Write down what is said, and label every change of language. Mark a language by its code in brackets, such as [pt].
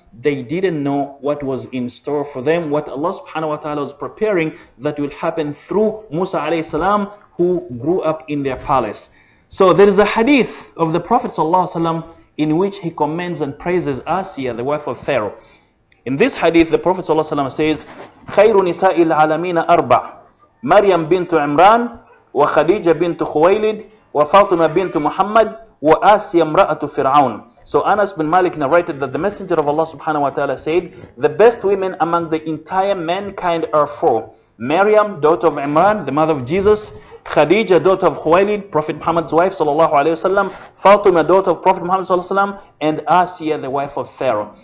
[en] They didn't know what was in store for them, what Allah subhanahu wa ta'ala was preparing that will happen through Musa alayhi salam, who grew up in their palace. So there is a hadith of the Prophet ﷺ in which he commends and praises Asiya, the wife of Pharaoh. In this hadith, the Prophet ﷺ says, [ar] خير نساء العالمين أربع مريم بنت عمران وخديجة بنت خويلد وفاطمة بنت محمد وآسيا امرأة فرعون. [en] So Anas bin Malik narrated that the Messenger of Allah subhanahu wa ta'ala said, the best women among the entire mankind are four. Maryam, daughter of Imran, the mother of Jesus; Khadija, daughter of Khuwailid, Prophet Muhammad's wife sallallahu alayhi wasallam; Fatima, daughter of Prophet Muhammad sallallahu alayhi wasallam; and Asiya, the wife of Pharaoh.